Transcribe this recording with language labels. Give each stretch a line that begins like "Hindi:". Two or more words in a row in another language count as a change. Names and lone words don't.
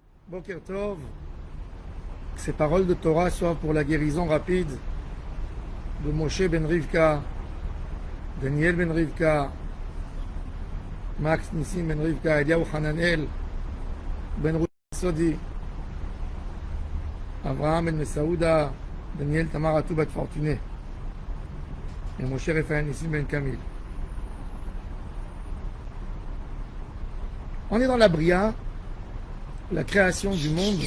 Hebrew: Boker Tov,
French: que ces paroles de Torah soient pour la guérison rapide de Moshe ben Rivka, Daniel ben Rivka, Max Nissim ben Rivka, Eliyahu Hananel ben Ruth Sodi, Abraham ben Mesaouda, Daniel Tamar Atou bat Fortuné et Moshe Raphaël Nissim ben Kamil. On est dans la Bria, la création du monde.